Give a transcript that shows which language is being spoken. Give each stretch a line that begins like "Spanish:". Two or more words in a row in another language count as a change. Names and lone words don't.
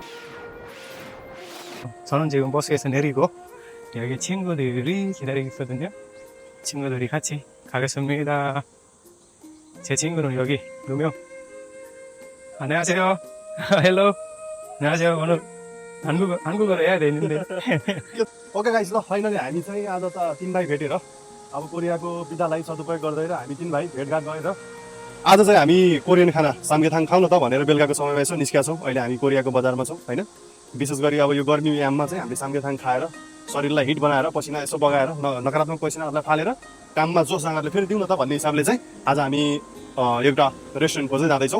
Korean: 저는 지금 버스에서 내리고 여기 친구들이 기다리고 있거든요. 친구들이 같이 가겠습니다. 제 친구는 여기 2명. 안녕하세요. 헬로. 안녕하세요. 오늘 한국어로 해야 되는데.
English: OK guys
Nepali: ल फाइनली हामी चाहिँ आज त 3 भाइ भेटेर अब कोरियाको विधालाई सदुपयोग गर्दै र हामी 3 भाइ भेटघाट गरेर आज चाहिँ हामी कोरियन खाना सामगेथाङ खाउँ न त भनेर बेलुकाको समयमा यसो निस्किया छौँ। अहिले हामी कोरियाको बजारमा छौँ हैन। विशेष गरी अब यो गर्मी याममा चाहिँ हामीले सामगेथाङ खाएर शरीरलाई हिट बनाएर पसिना यसो बगाएर नकारात्मक पसिनाहरूलाई फालेर काममा जोससँगले फेरि दिउँ न त भन्ने हिसाबले चाहिँ आज हामी एउटा रेस्टुरेन्ट खोज्दै जाँदैछौँ।